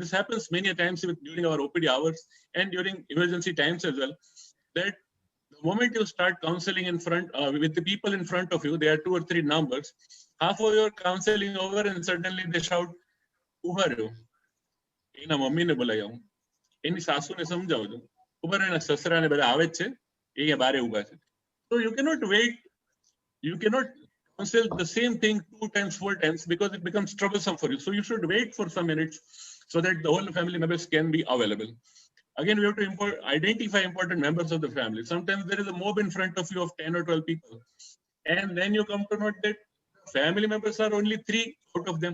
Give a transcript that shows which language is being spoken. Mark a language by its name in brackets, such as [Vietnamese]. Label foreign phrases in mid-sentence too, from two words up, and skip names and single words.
[English] This happens many times during our OPD hours and during emergency times as well, that the moment you start counseling in front with the people in front of you, there are 2 or 3 numbers, half of your counseling over and suddenly they shout, [Gujarati] "ઉભા રહો, એના મમ્મી ને બોલાવો, એની સાસુ ને સમજાવજો, ઉભા રહેના સસરા ને બહાર આવે છે, એ બારે ઉભા છે." [English] So you cannot wait. You cannot counsel the same thing 2 times, 4 times, because it becomes troublesome for you. So you should wait for some minutes so that the whole family members can be available. Again, we have to identify important members of the family. Sometimes there is a mob in front of you of 10 or 12 people. And then you come to note that family members are only 3 out of them.